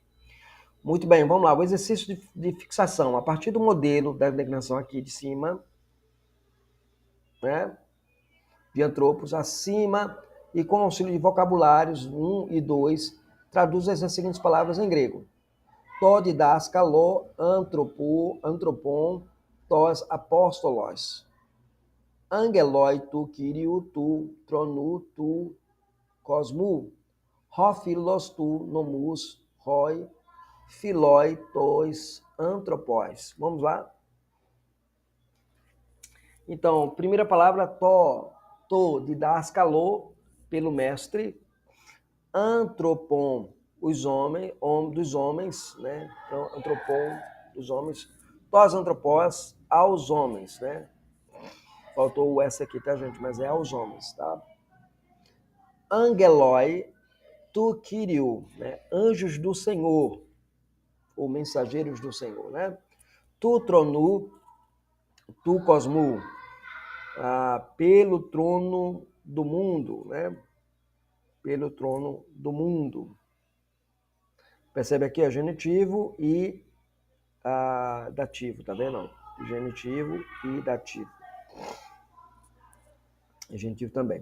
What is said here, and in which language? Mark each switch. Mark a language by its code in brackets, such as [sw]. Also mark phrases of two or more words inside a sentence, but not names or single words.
[pt] Muito bem, vamos lá. O exercício de fixação. A partir do modelo da declinação aqui de cima, né? De antropos, acima, e com auxílio de vocabulários 1 e 2, traduz as seguintes palavras em grego. [el] Τω διδασκάλω, ανθρώπω, ανθρώπων, τοις αποστόλοις. Άγγελοι του κυρίου του, θρόνου του, κόσμου. Ο φίλος του, νόμους, ροι, φίλοι τοις, ανθρώπους. [pt] Vamos lá? Então, primeira palavra, [el] τω, διδασκάλω, [pt] pelo mestre. Antropon, os homens, dos homens, né? Então, antropon, dos homens. [el] τοις ανθρώποις, [pt] aos homens, né? Faltou o S aqui, tá, gente? Mas é aos homens, tá? [el] Άγγελοι, του κυρίου, né? [pt] Anjos do Senhor, ou mensageiros do Senhor, né? [el] Του θρόνου, του κόσμου, [pt] pelo trono do mundo, né? Pelo trono do mundo. Percebe aqui, é genitivo e dativo, tá vendo? Genitivo e dativo. Genitivo também.